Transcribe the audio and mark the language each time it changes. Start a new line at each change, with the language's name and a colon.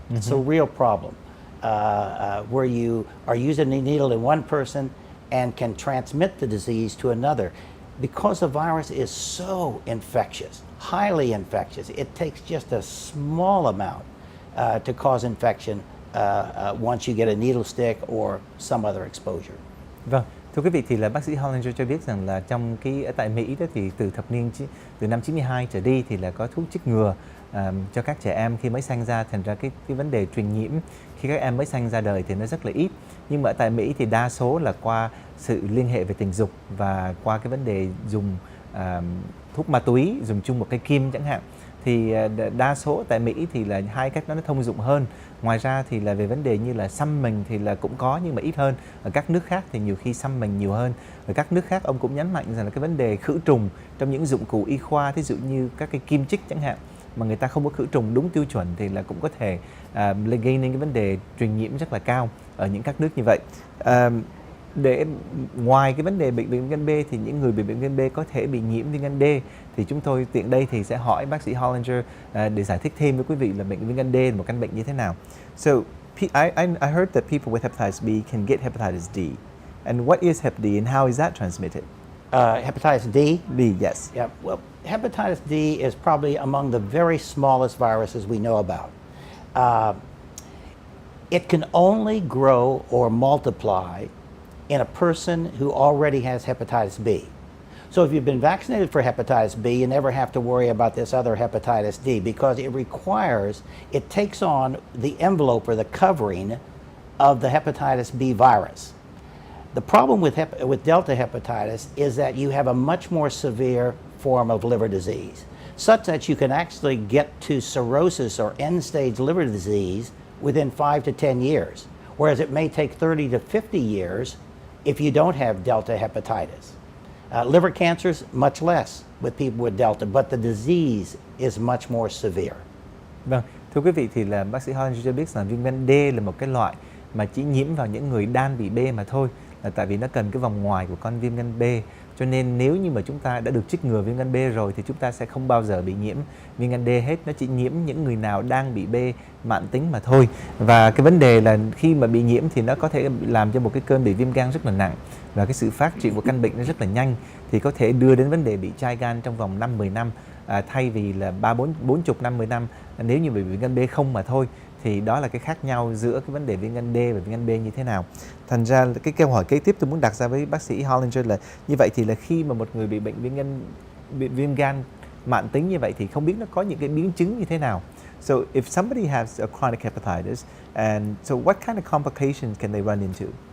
English: It's a real problem where you are using a needle in one person and can transmit the disease to another. Because the virus is so infectious, highly infectious, it takes just a small amount to cause infection once you get a needle stick or some other exposure.
Vietnamese: Vâng, thưa quý vị, thì là bác sĩ Hollinger cho biết rằng là trong tại Mỹ đó thì từ năm 92 trở đi thì là có thuốc chích ngừa cho các trẻ em khi mới sanh ra, thành ra cái vấn đề truyền nhiễm khi các em mới sanh ra đời thì nó rất là ít. Nhưng mà tại Mỹ thì đa số là qua sự liên hệ về tình dục và qua cái vấn đề dùng thuốc ma túy, dùng chung một cây kim chẳng hạn. Thì đa số tại Mỹ thì là hai cách đó nó thông dụng hơn. Ngoài ra thì là về vấn đề như là xăm mình thì là cũng có nhưng mà ít hơn. Ở các nước khác thì nhiều khi xăm mình nhiều hơn. Ở các nước khác ông cũng nhấn mạnh rằng là cái vấn đề khử trùng trong những dụng cụ y khoa, thí dụ như các cái kim chích chẳng hạn, mà người ta không có khử trùng đúng tiêu chuẩn thì là cũng có thể gây nên cái vấn đề truyền nhiễm rất là cao ở những các nước như vậy. Để ngoài cái vấn đề bệnh viêm gan B thì những người bị bệnh gan B có thể bị nhiễm viêm gan D, thì chúng tôi tiện đây thì sẽ hỏi bác sĩ Hollinger để giải thích thêm với quý vị là bệnh viêm gan D là một căn bệnh như thế nào.
English: So I heard that people with hepatitis B can get hepatitis D, and what is Hep D and how is that transmitted? Hepatitis D? B, yes. Yeah, well, hepatitis D is probably among the very smallest viruses we know about. It can only grow or multiply in a person who already has hepatitis B. So if you've been vaccinated for hepatitis B, you never have to worry about this other hepatitis D because it takes on the envelope or the covering of the hepatitis B virus. The problem with Delta hepatitis is that you have a much more severe form of liver disease, such that you can actually get to cirrhosis or end-stage liver disease within 5 to 10 years, whereas it may take 30 to 50 years if you don't have Delta hepatitis. Liver cancers, much less with people with Delta, but the disease is much more severe.
Vietnamese: Vâng, thưa quý vị, thì là bác sĩ Hollinger cho biết rằng viêm gan D là một cái loại mà chỉ nhiễm vào những người đang bị B mà thôi, là tại vì nó cần cái vòng ngoài của con viêm gan B. Cho nên nếu như mà chúng ta đã được chích ngừa viêm gan B rồi thì chúng ta sẽ không bao giờ bị nhiễm viêm gan D hết. Nó chỉ nhiễm những người nào đang bị B mãn tính mà thôi. Và cái vấn đề là khi mà bị nhiễm thì nó có thể làm cho một cái cơn bị viêm gan rất là nặng, và cái sự phát triển của căn bệnh nó rất là nhanh, thì có thể đưa đến vấn đề bị chai gan trong vòng 5-10 năm thay vì là 40-50 năm nếu như bị viêm gan B không mà thôi. Thì đó là cái khác nhau giữa cái vấn đề viêm gan D và viêm gan B như thế nào. Thành ra cái câu hỏi kế tiếp tôi muốn đặt ra với bác sĩ Hollinger là như vậy thì là khi mà một người bị bệnh viêm gan mãn tính như vậy thì không biết nó có những cái biến chứng như thế nào.
English: So if somebody has a chronic hepatitis, and so what kind of complications can they run into?